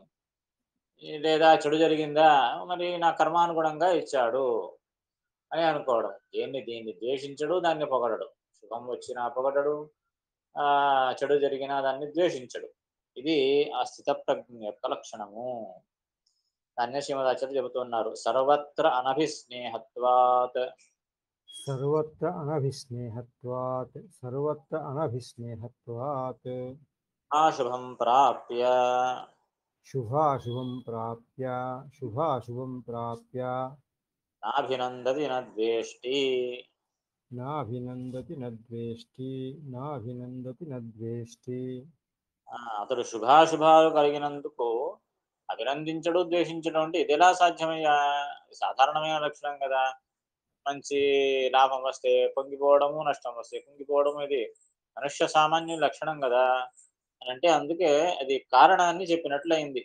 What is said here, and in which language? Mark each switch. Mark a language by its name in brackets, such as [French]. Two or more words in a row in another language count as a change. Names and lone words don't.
[Telugu] లేదా చెడు జరిగిందా, మరి నా కర్మానుగుణంగా ఇచ్చాడు అని అనుకోవడం. దీన్ని ద్వేషించడు, దాన్ని పొగడడు. శుభం వచ్చినా పొగడడు, చెడు జరిగినా దాన్ని ద్వేషించడు. ఇది ఆ స్థిత ప్రజ్ఞ యొక్క లక్షణము. దాన్నే శ్రీమదాచార్యులు చెబుతున్నారు, [Sanskrit] सर्वत्र अनभिस्नेहत्वात्. सर्वत्र अनभिस्नेहत्वात् सर्वत्र अनभिस्नेहत्वात् शुभं प्राप्य शुभाशुभं प्राप्य शुभाशुभं प्राप्य नाभिनन्दति न द्वेष्टि नाभिनन्दति नद्वेष्टि नाभिनन्दति नद्वेष्टि. [Telugu] అతడు శుభాశుభాలు కలిగినందుకు అభినందించడు, ద్వేషించడం అంటే ఇది ఎలా సాధ్యమయ్యా? సాధారణమైన లక్షణం కదా. మంచి లాభం వస్తే పొంగిపోవడము, నష్టం వస్తే కుంగిపోవడము, ఇది మనుష్య సామాన్య లక్షణం కదా అని అంటే అందుకే అది కారణాన్ని చెప్పినట్లయింది.